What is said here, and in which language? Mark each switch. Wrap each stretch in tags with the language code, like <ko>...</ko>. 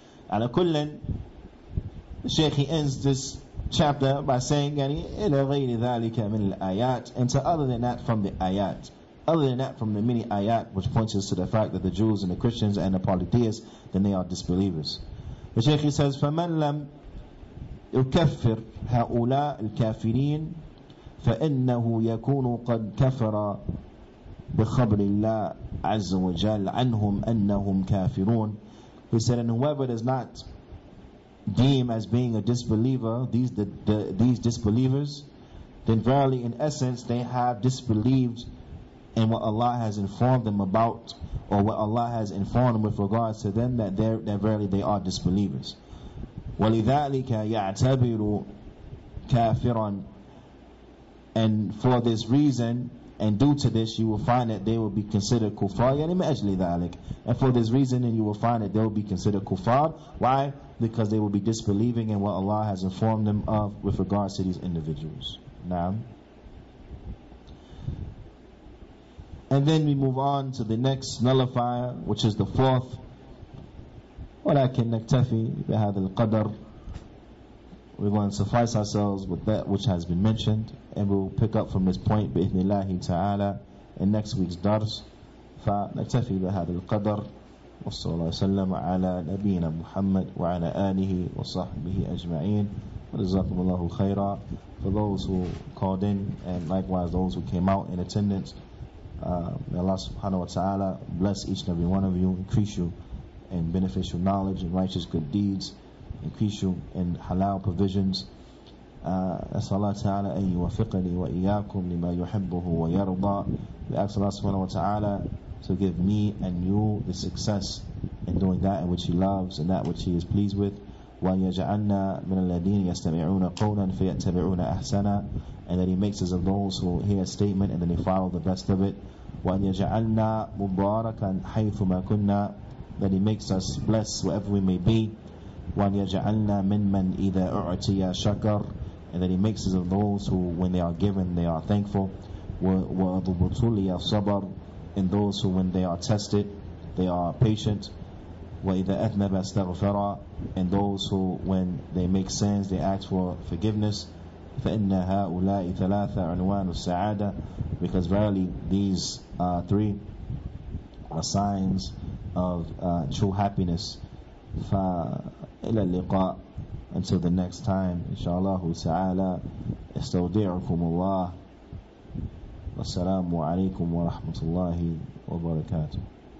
<ar>على كل,</ar> <en>the Shaykh, he ends this chapter by saying</en> <ar>إلى غير ذلك من الآيات,</ar> <en>and to other than that from the ayat, other than that from the many ayat which points us to the fact that the Jews and the Christians and the polytheists, then they are disbelievers. The Shaykh, he says</en> <ar>فمن لم يكفر هؤلاء الكافرين فإنه يكون قد كفر بخبر الله عز وجل عنهم أنهم كافرون.</ar> <en>He said, and whoever does not deem as being a disbeliever these disbelievers, then verily in essence they have disbelieved in what Allah has informed them about, or what Allah has informed them with regards to them, that verily they are disbelievers.</en> <ar>وَلِذَلِكَ يَعْتَبِرُ كَافِرًا,</ar> <en>and for this reason, and due to this, you will find that they will be considered kuffar. And for this reason, and you will find that they will be considered kuffar. Why? Because they will be disbelieving in what Allah has informed them of with regards to these individuals. Now, and then we move on to the next nullifier, which is the fourth.</en> <ar>ولكن نكتفي بهذا القدر.</ar> <en>We're going to suffice ourselves with that which has been mentioned, and we'll pick up from this point</en> <ar>بإذن الله تعالى</ar> <en>in next week's dars.</en> <ar>فنكتفي بهذا القدر، وصلى الله وسلم على نبينا محمد وعلى آله وصحبه أجمعين. وجزاكم الله خيرا.</ar> <en>For those who called in, and likewise those who came out in attendance, may Allah subhanahu wa ta'ala bless each and every one of you, increase you in beneficial knowledge and righteous good deeds, increase you in halal provisions.</en> <ar>أسأل الله تعالى أن يوفقني وإياكم لما يحبه ويرضى.</ar> <en>We ask Allah subhanahu wa ta'ala to give me and you the success in doing that in which He loves and that which He is pleased with.</en> <ar>وأن يجعلنا من الذين يستمعون قولا فيتبعون أحسنا,</ar> <en>and that He makes us of those who hear a statement and then they follow the best of it.</en> <ar>وأن يجعلنا مباركا حيثما كنا,</ar> <en>that He makes us blessed wherever we may be.</en> <ar>وأن يجعلنا ممن إذا أعطي شكر,</ar> <en>and that He makes us of those who when they are given they are thankful.</en> <ar>وَضُبُطُلِيَ الصَّبْرُ,</ar> <en>and those who when they are tested, they are patient.</en> <ar>وَإِذَا أَذْنَبَ اسْتَغْفَرَ,</ar> <en>and those who when they make sins, they ask for forgiveness.</en> <ar>فَإِنَّ هَؤُلَاءِ ثَلَاثَ عُنْوَانُ السَّعَادَةِ,</ar> <en>because verily these three are signs of true happiness.</en> <ar>فَإِلَى اللِّقَاءِ,</ar> <en>until the next time, inshallah ta'ala.</en> <ar>استودعكم الله. والسلام عليكم ورحمة الله وبركاته.</ar>